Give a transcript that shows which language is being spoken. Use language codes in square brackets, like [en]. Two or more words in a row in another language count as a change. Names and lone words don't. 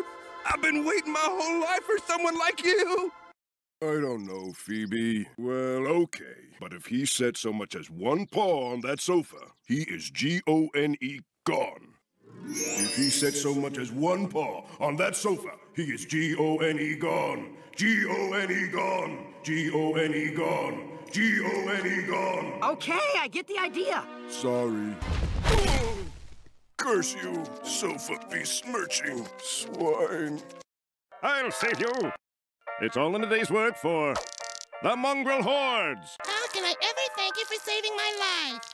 [en] I've been waiting my whole life for someone like you. I don't know, Phoebe. Well, okay. But if he set so much as one paw on that sofa, he is G-O-N-E gone. If he set so much as one paw on that sofa, he is G-O-N-E gone. G-O-N-E gone. G-O-N-E gone. G-O-N-E gone. Okay, I get the idea. Sorry. Oh, curse you, sofa besmirching swine. I'll save you. It's all in a day's work for the Mongrel Hordes. How can I ever thank you for saving my life?